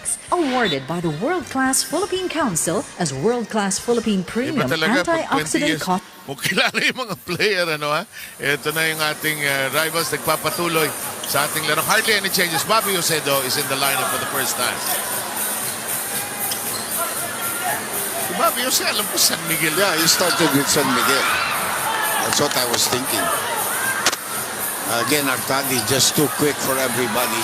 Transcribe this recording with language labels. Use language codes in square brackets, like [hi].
[en] Awarded by the World-Class Philippine Council as World-Class Philippine Premium Antioxidant Coffee. [tl] Mukilala yung mga player, ano ha? Ito na yung ating rivals nagpapatuloy sa ating larong. [en] Hardly any changes. Bobby Josedo is in the lineup for the first time. [tl] Si Bobby Jose, alam ko San Miguel. [en] Yeah, he started with San Miguel. That's what I was thinking. Again, Artadi just too quick for everybody.